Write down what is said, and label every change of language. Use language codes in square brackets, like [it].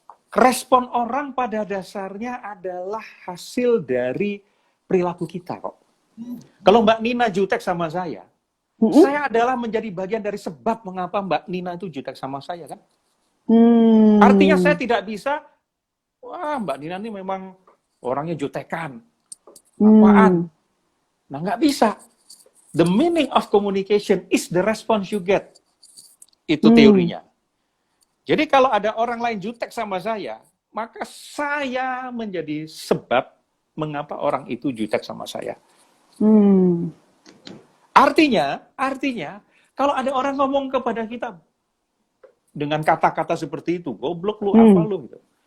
[id] Respon orang pada dasarnya adalah hasil dari perilaku kita kok. Kalau Mbak Nina jutek sama saya adalah menjadi bagian dari sebab mengapa Mbak Nina itu jutek sama saya kan. Artinya saya tidak bisa, wah Mbak Nina ini memang orangnya jutekan. Apaan? Nah nggak bisa. [en] The meaning of communication is the response you get. [id] Itu teorinya. Jadi kalau ada orang lain jutek sama saya, maka saya menjadi sebab mengapa orang itu jutek sama saya. Artinya, kalau ada orang ngomong kepada kita dengan kata-kata seperti itu, goblok lu, apa lu, gitu.